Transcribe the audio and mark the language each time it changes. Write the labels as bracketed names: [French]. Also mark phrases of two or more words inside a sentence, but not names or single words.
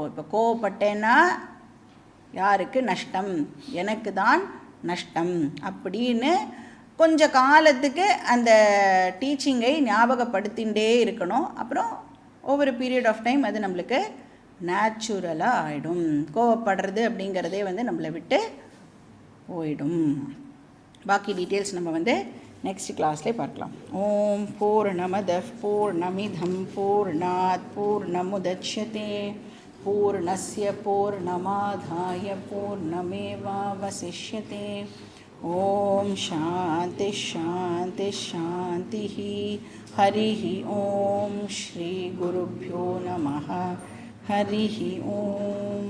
[Tamil] இப்போ கோவப்பட்டேன்னா யாருக்கு நஷ்டம், எனக்கு தான் நஷ்டம் அப்படின்னு கொஞ்சம் காலத்துக்கு அந்த டீச்சிங்கை ஞாபகப்படுத்திகிட்டே இருக்கணும். அப்புறம் ஒவ்வொரு [English] period of time [Tamil] அது நம்மளுக்கு நேச்சுரலாக ஆகிடும். கோவப்படுறது அப்படிங்கிறதே நம்மளை விட்டு போயிடும். பாக்கி டீட்டெயில்ஸ் நம்ம [English] next class [Tamil] பார்க்கலாம். [Sanskrit] ॐ पूर्णमदः पूर्णमिदं पूर्णात् पूर्णमुदच्यते पूर्णस्य पूर्णमादाय पूर्णमेवावशिष्यते. ॐ शान्ति शान्ति शान्ति. हरिः ॐ श्री गुरुभ्यो नमः. हरिः ॐ.